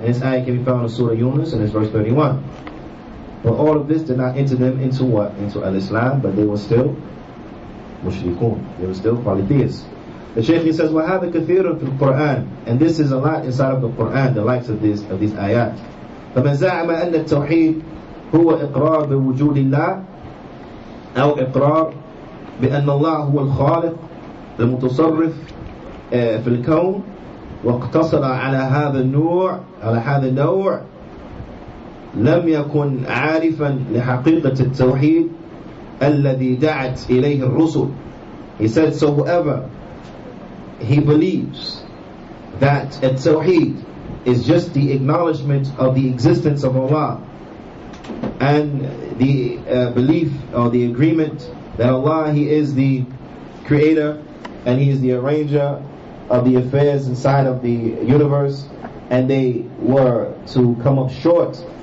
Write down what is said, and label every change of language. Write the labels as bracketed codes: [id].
[en] And this ayah can be found in Surah Yunus and it's verse 31. But all of this did not enter them into what? Into al-Islam, but they were still mushrikun. They were still polytheists. The Shaykh, he says, [ar] وَهَذَا كَثِيرٌ فِي الْقُرْآنِ, [en] and this is a lot inside of the Qur'an, the likes of these ayat. [ar] فَمَنْ زَعَمَ أَنَّ التَّوْحِيدِ هو إقرار بوجود الله أو إقرار بأن الله هو الخالق المتصرف في الكون واقتصر على هذا النوع لم يكن عارفا لحقيقة التوحيد الذي دعت إليه الرسل. [en] He said, so whoever he believes that Tawheed is just the acknowledgement of the existence of Allah, and the belief or the agreement that Allah, He is the creator and He is the arranger of the affairs inside of the universe, and they were to come up short